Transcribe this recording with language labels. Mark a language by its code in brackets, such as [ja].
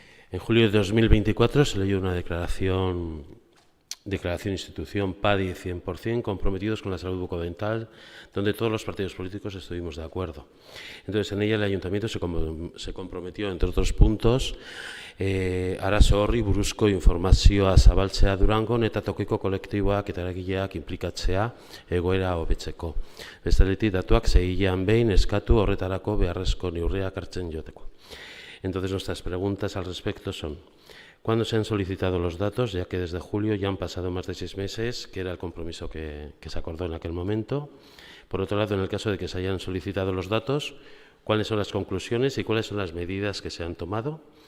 [es] En julio de 2024 se leyó una declaración institución PADI 100%, comprometidos con la salud bucodental, donde todos los partidos políticos estuvimos de acuerdo. Entonces, en ella el Ayuntamiento se comprometió, entre otros puntos, [eu] arazo horri buruzko informazioa zabaltzea Durangon eta tokiko kolektiboak eta eragileak inplikatzea egoera hobetzeko. Bestaletik datuak 6 hilean behin eskatu horretarako beharrezko neurriak hartzen joteko. [es] Entonces, nuestras preguntas al respecto son: ¿cuándo se han solicitado los datos? Ya que desde julio ya han pasado más de 6 meses, que era el compromiso que se acordó en aquel momento. Por otro lado, en el caso de que se hayan solicitado los datos, ¿cuáles son las conclusiones y cuáles son las medidas que se han tomado?